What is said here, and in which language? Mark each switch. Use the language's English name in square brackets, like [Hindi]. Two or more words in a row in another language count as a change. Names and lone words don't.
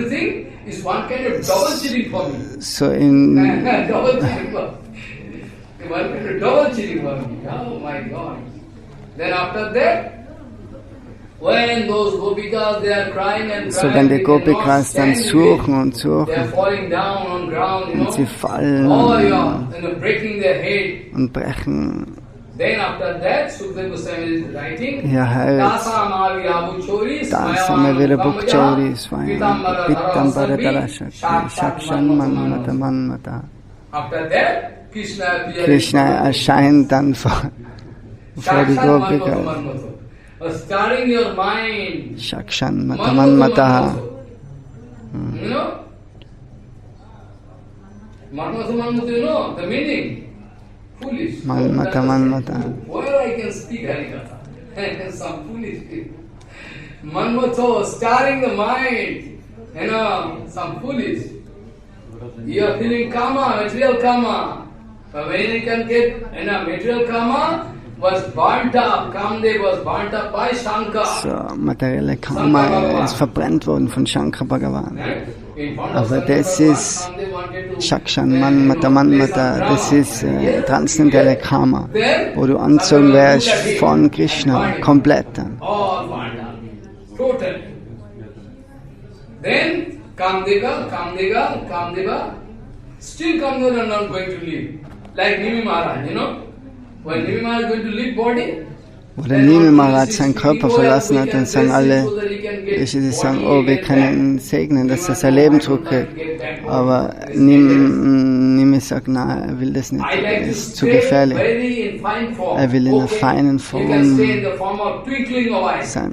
[German] So in so, wenn die Gopikas dann suchen und suchen und sie fallen und brechen ihr Hals, [Sanskrit] Dasame Virabhukchori Swayam Pittam Paradarashakti Shakshan Manmata Manmata. [German] Krishna erscheint dann vor die Gopikas. [Sanskrit] Shakshan Mataman Mataha. [English] You know? Manmata, you know the meaning? Foolish. [Sanskrit] Manmataman Mata. [English] Where I can speak Harikatha? Some foolish people. Manmata, starring the mind. You know, some foolish. You are feeling karma, material karma. But when you can get, material karma was burnt up, Kamdev was burnt up by Shankar. So, [German] materielle Karma ist verbrennt worden von Shankar Bhagavan. Aber das ist Shakshan Mata, das ist transzendentale Karma, wo du anzogen wärst von Krishna, komplett dann. [English] All burnt up, totally. Then Kamdeva, still Kamdeva are not going to live. Like Nimi Maharaj, when Nimi Maharaj is going to leave body, [German] Wo der Nimi Maharaj seinen Körper verlassen hat, dann sagen alle, die sagen, oh, wir können ihn segnen, dass er sein Leben zurückkriegt. Aber Nimi sagt, nein, er will das nicht, es ist zu gefährlich. Er will in einer feinen Form sein.